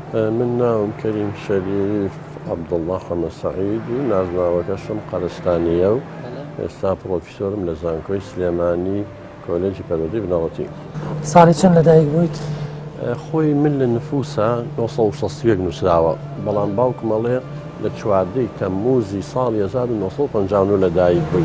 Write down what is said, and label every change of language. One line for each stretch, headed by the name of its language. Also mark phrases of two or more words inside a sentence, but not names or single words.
Central Kurdish: من ناوم كريم شريف عبد الله حمد سعيد و نازناوەکەشم قەرستانیە و ئێستا پرۆفیسۆرم لە زانکۆی سلێمانی کۆلێجی پەروەردەی بنەڕەتی. ساڵی چەند لەدایک بوویت؟ خۆی من لە نفوسە 1960 نووسراوە، بەڵام باوکمەڵێ لە 14 تەمموزی ساڵی 1950 لەدایک بوویت.